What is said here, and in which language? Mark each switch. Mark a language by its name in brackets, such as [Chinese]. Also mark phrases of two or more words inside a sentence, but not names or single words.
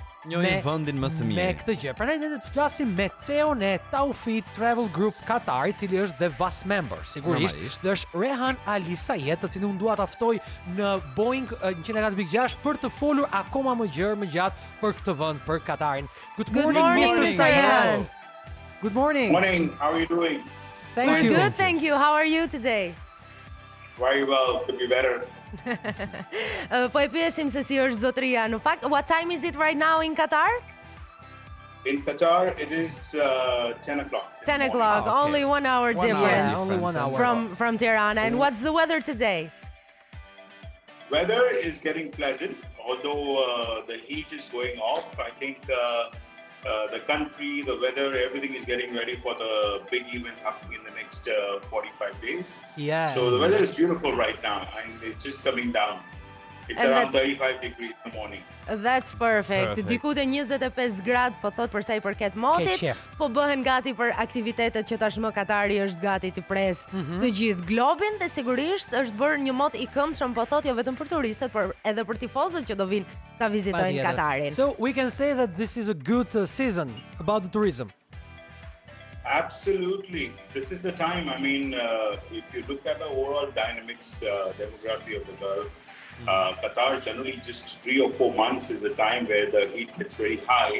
[Albanian] njohin vendin më së miri. Me këtë gjë. Prandaj ne do të flasim me CEO-n e Taufit Travel Group Qatar, i cili është dhe VAS member, sigurisht. Dhe është Rehan Ali Syed, të cilin unë dua ta ftoj në Boeing 104.6 për të folur akoma më gjatë për këtë vend, për Qatarin. [English] Good morning, Mr. Syed. Good morning. Morning. How are you doing? Thank you. We're good, thank you. How are you today? Very well. Could be better. [Albanian] Po e pyesim se si është zotëria në fakt. [English] What time is it right now in Qatar? In Qatar, it is 10 o'clock. 10 o'clock, okay. Only 1 hour difference. Only 1 hour. From Tirana. And what's the weather today? Weather is getting pleasant, although the heat is going off. I think the country, the weather, everything is getting ready for the big event happening in the next 45 days. Yes. So the weather is beautiful right now, and it's just coming down. It's around 35 degrees in the morning. That's perfect. [Albanian] Diku te 25 gradë, po thot për sa i përket motit, po bëhen gati për aktivitetet që tashmë Katari është gati të pres të gjithë globin dhe sigurisht është bërë një mot i këndshëm, po thot jo vetëm për turistët, por edhe për tifozët që do vinë ta vizitojnë Katarin. [English] So we can say that this is a good season about the tourism. Absolutely. This is the time. I mean, if you look at the overall dynamics, demography of the Gulf, Qatar generally just 3 or 4 months is a time where the heat gets very high.